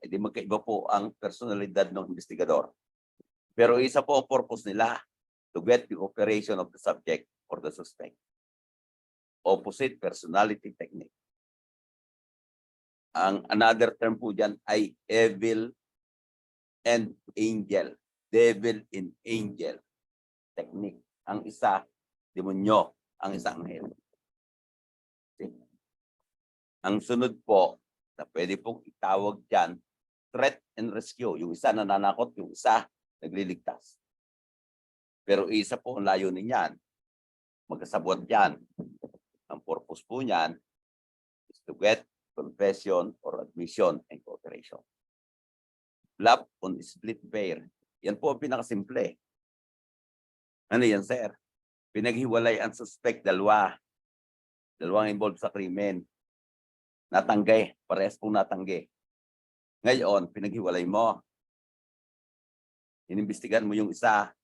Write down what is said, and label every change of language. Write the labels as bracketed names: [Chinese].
[Filipino] Hindi magkaiba po ang personalidad ng investigador. Pero isa po ang purpose nila, [English] to get the operation of the subject or the suspect. Opposite personality technique. Ang another term [Filipino] po dyan ay [English] evil and angel. Devil and angel technique. [Filipino] Ang isa, demonyo. Ang isa, anghel. Ang sunod po, na pwede pong itawag dyan, threat and rescue. Yung isa nananakot, yung isa nagliligtas. Pero isa po ang layunin niyan. Magkasabot yan. Ang purpose po niyan [English] is to get confession or admission and cooperation. Bluff on split pair. [Filipino] Yan po ang pinakasimple. Ano yan, sir? Pinaghiwalay ang suspect, dalawa. Dalawang involved sa krimen. Natanggi. Parehas pong natanggi. Ngayon, pinaghiwalay mo. Inimbestigan mo yung isa.